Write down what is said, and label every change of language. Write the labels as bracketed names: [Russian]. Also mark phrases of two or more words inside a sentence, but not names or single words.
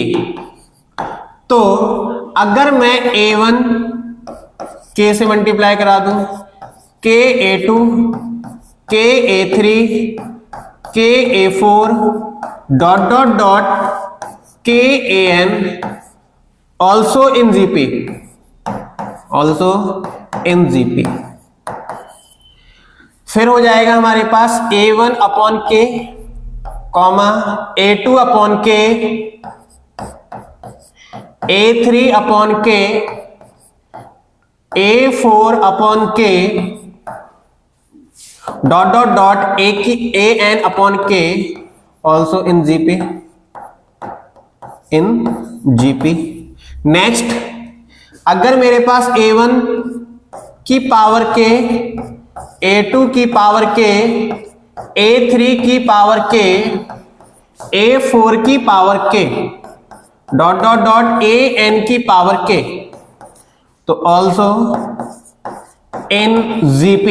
[Hindi] तो अगर मैं A1 K से मल्टीप्लाई करा दूं, K A2, K A3, K A4, [English] dot dot dot K AN also in GP, also in GP, [Hindi] फिर हो जाएगा हमारे पास [English] A1 अपॉन K, A2 upon K, A3 upon K, A4 upon K, dot dot dot AN upon K also in GP, in GP. [Hindi] नेक्स्ट, अगर मेरे पास A1 की पावर K, A2 की पावर K, A3 की पावर K, A4 की पावर K, [English] dot dot dot [Hindi] AN की पावर K, तो [English] also in GP.